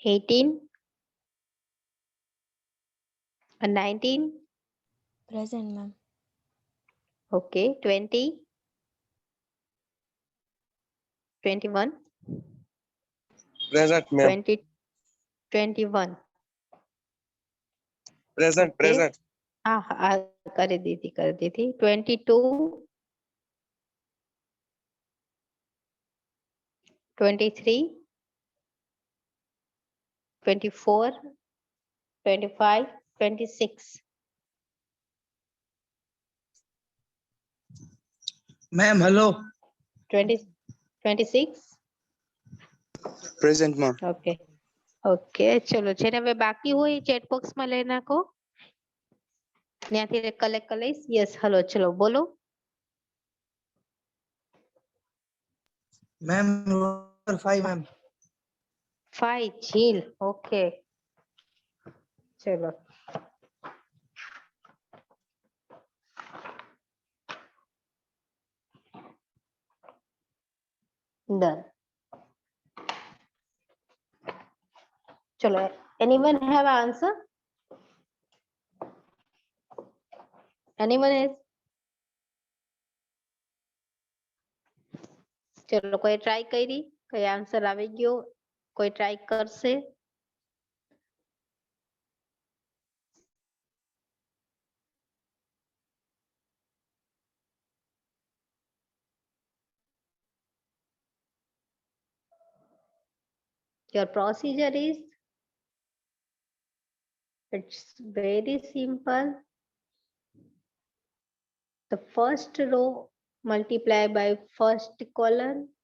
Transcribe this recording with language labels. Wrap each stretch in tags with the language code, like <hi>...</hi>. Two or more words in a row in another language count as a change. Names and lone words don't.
<en>18 and 19. Present, ma'am. Okay. 20, 21, Present, ma'am. 20, 21. Present, Okay. present.</en> <hi>हाँ कर दी थी 22, 23, 24, 25, 26.</hi> <en>Ma'am, hello. 20, 26. Present, ma'am. okay okay</en> <gu>ચલો જેને હવે બાકી હોય</gu> <en>chat box</en> <gu>માં લઈ નાખો ત્યાંથી કલેક્ટ કરી લઈશ</gu> <en>yes hello</en> <gu>ચલો બોલો</gu> <en>Ma'am, roll number 5, ma'am.</en> <hi>5 झील ओके चलो डन चलो</hi> <en>anyone have answer anyone has</en> <gu>ચલો કોઈ ટ્રાય કરી કઈ આન્સર આવી ગયો કોઈ ટ્રાય કરશે</gu> <en>your procedure is it's very simple the first row multiply by first column</en>